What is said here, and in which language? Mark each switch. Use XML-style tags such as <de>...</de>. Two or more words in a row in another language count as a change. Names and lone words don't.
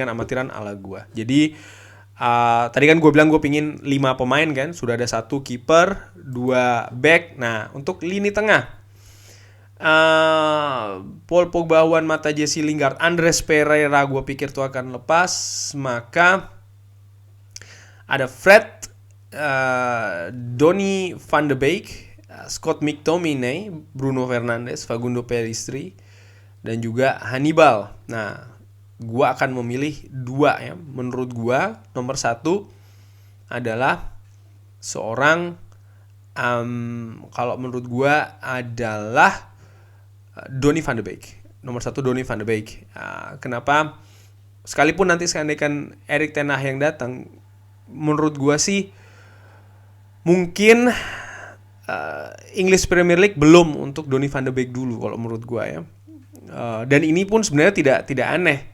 <id>Ini kok ringan amatiran ala gue. Jadi Tadi kan gue bilang gue pingin 5 pemain kan, sudah ada 1 kiper, 2 back. Nah untuk lini tengah, Paul Pogba, Juan Mata, Jesse Lingard, Andres Pereira gue pikir tuh akan lepas. Maka ada Fred, Donny van de Beek, Scott McTominay, Bruno Fernandes, Facundo Pellistri, dan juga Hannibal. Nah gue akan memilih 2 ya. Menurut gue nomor 1 adalah seorang kalau menurut gue adalah Donny van de Beek. Nomor 1 Donny van de Beek. Kenapa? Sekalipun nanti seandainya Erik ten Hag yang datang, menurut gue sih mungkin English Premier League belum untuk Donny van de Beek dulu kalau menurut gue ya. Dan ini pun sebenarnya tidak aneh.</id>